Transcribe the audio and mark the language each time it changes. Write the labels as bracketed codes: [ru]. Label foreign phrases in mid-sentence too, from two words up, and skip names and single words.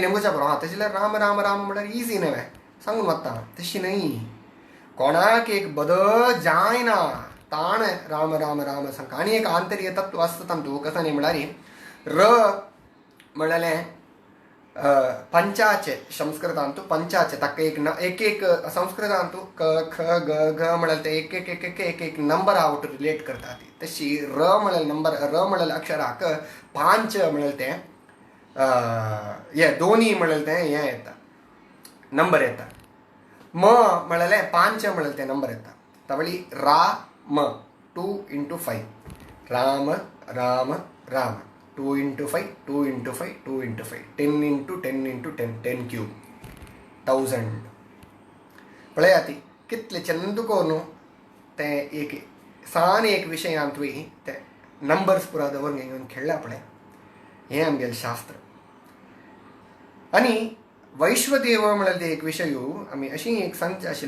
[kok] नेमूच्या पुरो हां तशें राम राम राम म्हळ्यार इजी नवे सांगून वता तशी न्हय कोणाक एक बदल जायना ताण राम राम राम सांग आनी एक आंतर्य तत्व आसता तांतू कसं न्ही म्हळ्यार र म्हणलें पंचाचे संस्कृतांतू पंचाचे ताका एक एक संस्कृतांतू क ख ग घ म्हळ्यार ते एक एक एक एक एक एक नंबर आवट रिलेट करता ती तशी र म्हळ्यार नंबर र म्हळ्यार अक्षराक 5 म्हळ्यार ते हे दोन्ही म्हळ्यार ते हे येता नंबर येता म म्हळ्यार 5 म्हळ्यार ते नंबर येता तावळी रा म 2 into 5 राम राम राम 2 into 5 2 into 5 2 into 5 10 into 10 into 10 10 cube 1000 पळयाती कितले चंदुको न्हू ते एक सान एक विशयांत वय ते नंबर्स पुरा दवरून घेवन खेळ्ळा पळय हें आमगेलें शास्त्र आनी वैश्वदेव म्हळ्यार ते एक विशय आमी अशी एक संच आशिल्ली